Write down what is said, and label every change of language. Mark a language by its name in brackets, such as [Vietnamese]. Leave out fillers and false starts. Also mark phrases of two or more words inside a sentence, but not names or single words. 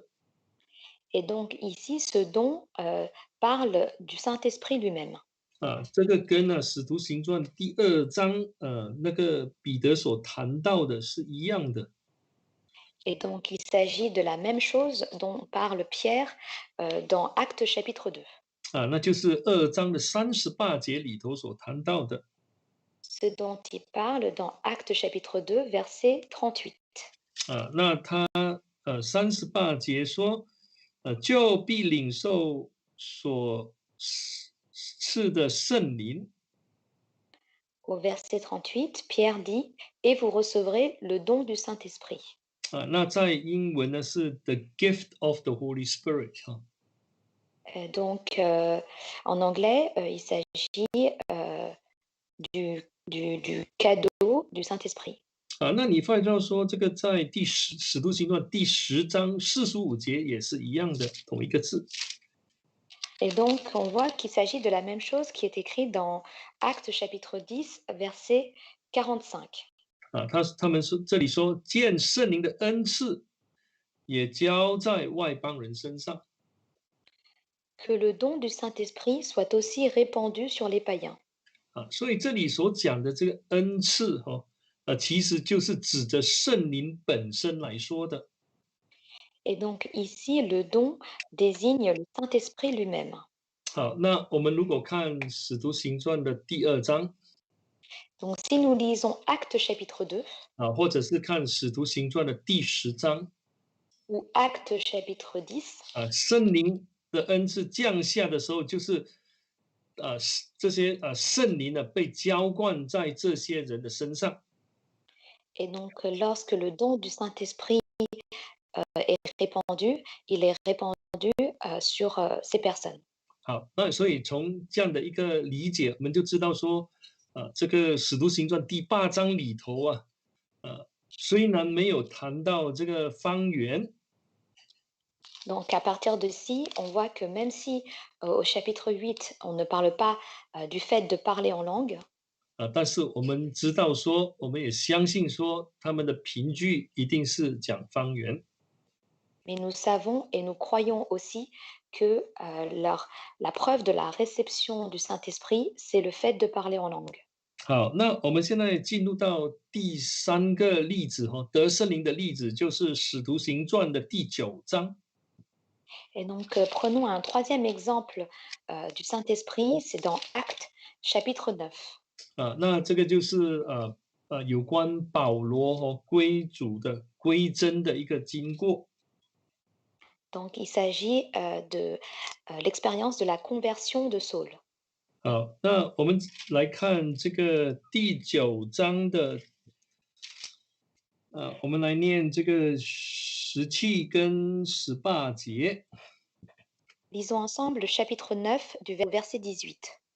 [French] Et donc ici, ce don parle du Saint-Esprit lui-même. [Chinese] 这个跟《使徒行传》第2章那个彼得所谈到的是一样的。 [French] Et donc il s'agit de la même chose dont parle Pierre dans Actes chapitre 2. [Chinese] 那就是2章的38节里头所谈到的。 [French] Ce dont il parle dans Actes chapitre 2, verset 38. [Chinese] 那他38节说，就必领受所赐的圣灵。 [French] Au verset 38, Pierre dit, et vous recevrez le don du Saint-Esprit. [Chinese] 那在英文呢是 [English] the gift of the Holy Spirit [French] Donc en anglais, il s'agit du cadeau du Saint-Esprit. [Chinese] 那你发现到说这个在使徒行传第10章45节也是一样的，同一个字。 [French] Et donc, on voit qu'il s'agit de la même chose qui est écrit dans Actes chapitre 10, verset 45. [Chinese] 他们说这里说见圣灵的恩赐也交在外邦人身上。 [French] Que le don du Saint-Esprit soit aussi répandu sur les païens. [Chinese] 所以这里所讲的这个恩赐其实就是指着圣灵本身来说的。 [French] Et donc ici, le don désigne le Saint-Esprit lui-même. [Chinese] 好，那我们如果看使徒行传的第2章 [French] Donc si nous lisons Actes chapitre 2 [Chinese] 或者是看使徒行传的第10章 [French] ou Actes chapitre 10, [Chinese] 圣灵的恩赐降下的时候，就是这些圣灵呢被浇灌在这些人的身上。 [French] et donc lorsque le don du Saint-Esprit est répandu, il est répandu sur ces personnes. [Chinese] 好，那所以从这样的一个理解，我们就知道说，这个使徒行传第8章里头虽然没有谈到这个方言， [French] Donc à partir de ci, on voit que même si au chapitre 8, on ne parle pas du fait de parler en langue, [Chinese] 但是我们知道说，我们也相信说，他们的凭据一定是讲方言。 [French] mais nous savons et nous croyons aussi que la preuve de la réception du Saint-Esprit, c'est le fait de parler en langue. [Chinese] 好，那我们现在进入到第3个例子得圣灵的例子，就是使徒行传的第9章。 [French] Et donc prenons un troisième exemple du Saint-Esprit, c'est dans Actes chapitre 9. [Chinese] 那这个就是有关保罗归主的归真的一个经过。 [French] Donc, il s'agit de l'expérience de la conversion de Saul. [Chinese] 好，那我们来看这个第9章的，我们来念这个17跟18节。 [French] Lisons ensemble le chapitre 9 du verset 18.